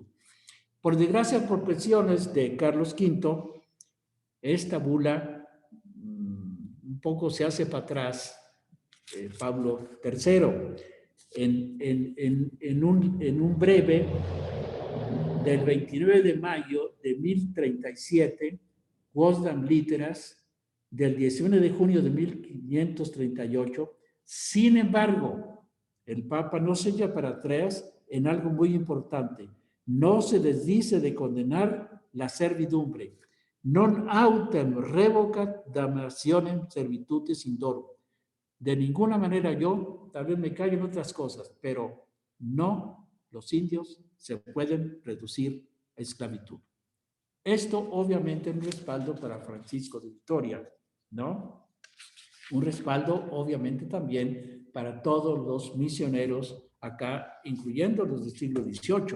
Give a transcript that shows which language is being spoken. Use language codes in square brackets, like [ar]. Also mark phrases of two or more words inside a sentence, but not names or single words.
[es] Por desgracia, por presiones de Carlos V, esta bula un poco se hace para atrás, Pablo III, en un breve del 29 de mayo de 1037, Quodam Literas, del 19 de junio de 1538. Sin embargo, el Papa no se echa para atrás en algo muy importante. No se les dice de condenar la servidumbre. [la] Non autem revocat damnationem servitutis indorum. [es] De ninguna manera yo, tal vez me callo en otras cosas, pero no, los indios se pueden reducir a esclavitud. Esto obviamente es un respaldo para Francisco de Vitoria, ¿no? Un respaldo obviamente también para todos los misioneros acá, incluyendo los del siglo XVIII.